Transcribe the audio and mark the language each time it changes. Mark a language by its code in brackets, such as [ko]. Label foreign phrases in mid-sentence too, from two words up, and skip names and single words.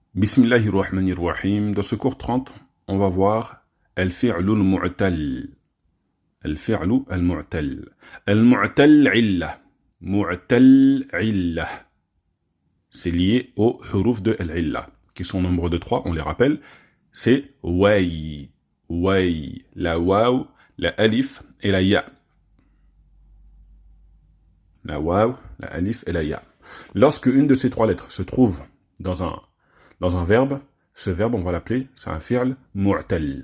[ar] Bismillahirrahmanirrahim. [fr] Dans ce cours 30, on va voir [ar] الفعل المعتل. الفعل المعتل. المعتل علة. معتل علة. [fr] C'est lié aux huruf de al-illa, qui sont au nombre de 3, on les rappelle. C'est way, way, la waw, la alif et la ya. La waw, la alif et la ya. Lorsque une de ces 3 lettres se trouve dans un verbe, ce verbe, on va l'appeler, c'est un [ar] فعل معتل.